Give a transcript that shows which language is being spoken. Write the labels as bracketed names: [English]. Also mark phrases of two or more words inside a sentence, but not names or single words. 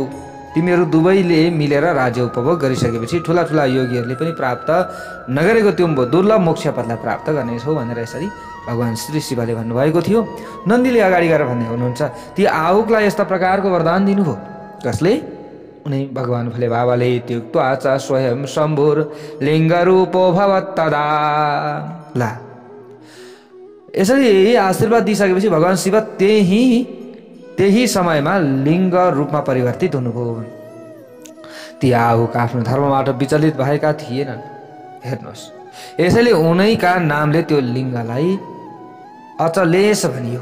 [Nepali] तिमीहरू दुवैले मिलेर राज्य उपभोग गरिसकेपछि ठुला ठुला योगीहरूले पनि प्राप्त नगरेको त्यो दुर्लभ मोक्ष पदलाई प्राप्त गर्नेछौ भनेर यसरी भगवान श्री शिवले भन्नुभएको थियो। नन्दीले अगाडि गएर भन्दै हुनुहुन्छ, ती आहुकलाई यस्ता प्रकारको वरदान दिनुभयो। कसले? उनी भगवान भोले बाबाले। [Sanskrit] त्युक्त्वा च स्वयं शम्भुर लिङ्गरूपो भवत् तदा। [Nepali] ला यसरी आशीर्वाद दिइसकेपछि भगवान शिव त्यही समयमा लिङ्ग रूपमा परिवर्तित हुनुभयो। ती आहुक आफ्नो धर्मबाट विचलित भएका थिएनन्। हेर्नुहोस्, यसैले उनैका नामले त्यो लिङ्गलाई अचलेश भनियो।